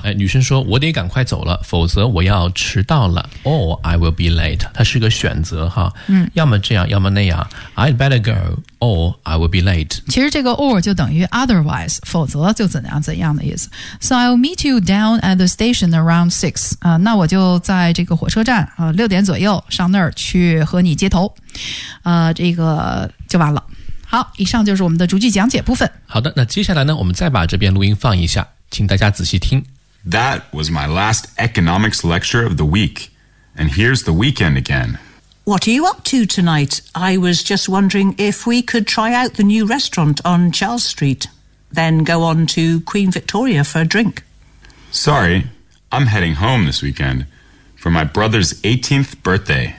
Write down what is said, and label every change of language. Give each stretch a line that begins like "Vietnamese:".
Chinese: 女生说我得赶快走了，否则我要迟到了
English: or I will be late.
Chinese: 它是个选择哈，要么这样要么那样
English: I'd better go or I will be late.
Chinese: 其实这个 or 就等于 otherwise, 否则就怎样怎样的意思。
English: So I'll meet you down at the station around 6.
Chinese: 那我就在这个火车站六点左右上那儿去和你接头。这个就完了。好，以上就是我们的逐句讲解部分。好的，那接下来呢我们再把这边录音放一下，请大家仔细听。
English: That was my last economics lecture of the week. And here's the weekend again. What are you up to tonight? I was just wondering if we could try out the new restaurant on Charles Street, then go on to Queen Victoria for a drink. Sorry, I'm heading home this weekend for my brother's 18th birthday.